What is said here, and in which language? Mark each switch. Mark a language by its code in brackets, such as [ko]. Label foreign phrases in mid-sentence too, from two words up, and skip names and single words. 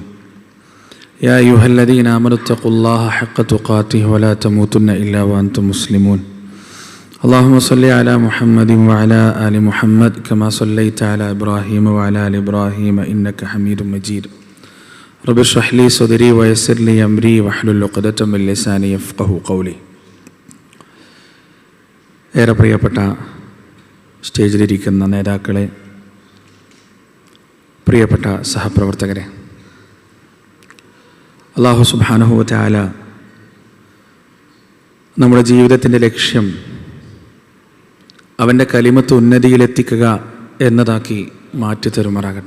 [ar] يا أيها الذين آمنوا اتقوا الله حق تقاته ولا تموتن إلا وأنتم مسلمون. اللهم صل على محمد وعلى آل محمد كما صليت على إبراهيم وعلى آل إبراهيم إنك حميد مجيد. رب اشرح لي صدري ويسر لي أمري واحلل عقدة من لساني يفقهوا قولي. [ml] ഏറെ പ്രിയപ്പെട്ട സ്റ്റേജിലിരിക്കുന്ന നേതാക്കളെ, പ്രിയപ്പെട്ട സഹപ്രവർത്തകരെ, [ar] الله سبحانه وتعالى [ml] നമ്മുടെ ജീവിതത്തിൻ്റെ ലക്ഷ്യം അവൻ്റെ കലിമത്ത് ഉന്നതിയിലെത്തിക്കുക എന്നതാക്കി മാറ്റി തരുമാറാകട്ടെ.